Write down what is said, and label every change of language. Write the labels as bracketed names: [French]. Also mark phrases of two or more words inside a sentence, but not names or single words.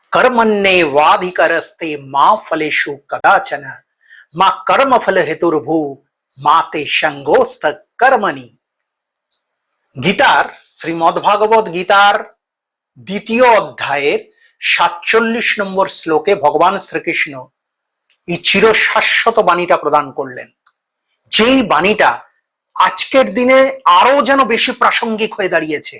[Sanskrit] कर्मण्येवाधिकारस्ते मा फलेषु कदाचन मा कर्मफल हेतुर्भू माते संगोस्त कर्मणि। [Bangla] গীতার শ্রীমদ্ভাগবত গীতার দ্বিতীয় অধ্যায়ের ৪৭ নম্বর শ্লোকে ভগবান শ্রীকৃষ্ণ এই চিরশাশ্বত বাণীটা প্রদান করলেন, যেই বাণীটা আজকের দিনে আরো যেন বেশি প্রাসঙ্গিক হয়ে দাঁড়িয়েছে।